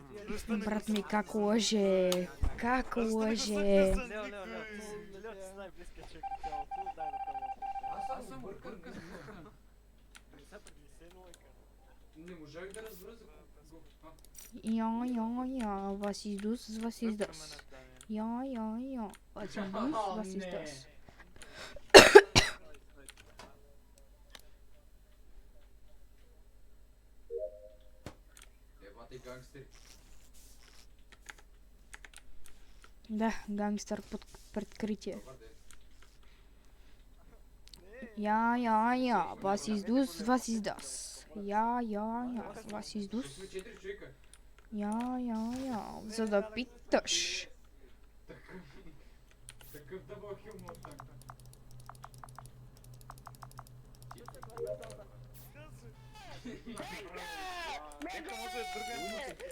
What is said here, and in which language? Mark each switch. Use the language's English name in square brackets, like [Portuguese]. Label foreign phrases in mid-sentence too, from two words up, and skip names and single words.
[Bulgarian] Брат ми, как лъже? Как лъже? Лео, ти си най-близкият човек в цялото. Дай да те Аз съм бъркан. Не можах да разбера за какво. [German] Я, was ist das? Was ist das? Ja, was ist das? Was ist das? [Bulgarian] Ебате гангстери. Да, гангстър под прикритие. Добър ден. [German] Ja, was ist das? Was ist das? Ja, was ist das? [Bulgarian] Сме 4 човека. Ja, за да питаш. Такъв [English] double humor. [Bulgarian] Нека може да